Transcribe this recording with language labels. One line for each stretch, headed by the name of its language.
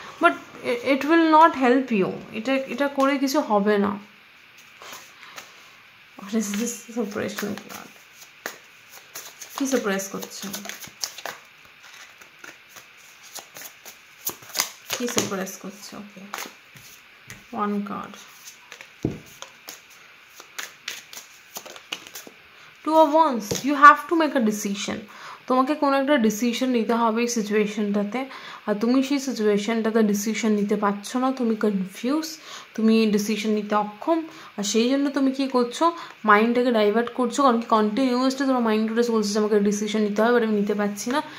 English: but it will not help you,
Bangla: এটা করে কিছু হবে না। সেপারেশন কার্ড কি সাপ্রেস করছে, কি সাপ্রেস করছে?
English: Okay, one card, Two of Wands, you have to make a decision.
Bangla: তোমাকে কোনো একটা ডিসিশন নিতে হবে এই সিচুয়েশনটাতে, আর তুমি সেই সিচুয়েশনটাতে ডিসিশন নিতে পারছো না, তুমি কনফিউজ, তুমি ডিসিশন নিতে অক্ষম, আর সেই জন্য তুমি কী করছো, মাইন্ডটাকে ডাইভার্ট করছো, কারণ কি কন্টিনিউয়াসলি তোমার মাইন্ড উঠে বলছে যে আমাকে ডিসিশন নিতে হবে, বাট আমি নিতে পারছি না।